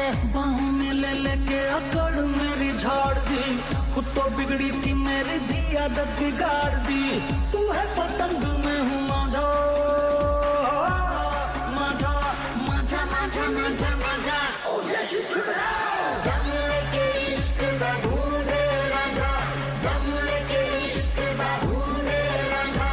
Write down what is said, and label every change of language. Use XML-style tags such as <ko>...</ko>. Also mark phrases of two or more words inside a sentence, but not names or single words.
<hi>बाहों में ले लेके अकड़ मेरी झाड़ दी, खुद तो बिगड़ी थी मेरी दी आदत बिगाड़ दी। तू है पतंग मैं हूँ माझा माझा माझा माझा माझा माझा।</hi> <en>Oh yeah, she's tripping out.</en> <pa>ਦਮ ਲੈਕੇ ਇਸ਼ਕ ਦਾ ਢੂੰਢੇ ਰਾਜਾ, ਦਮ ਲੈਕੇ ਇਸ਼ਕ ਦਾ ਢੂੰਢੇ ਰਾਜਾ।</pa>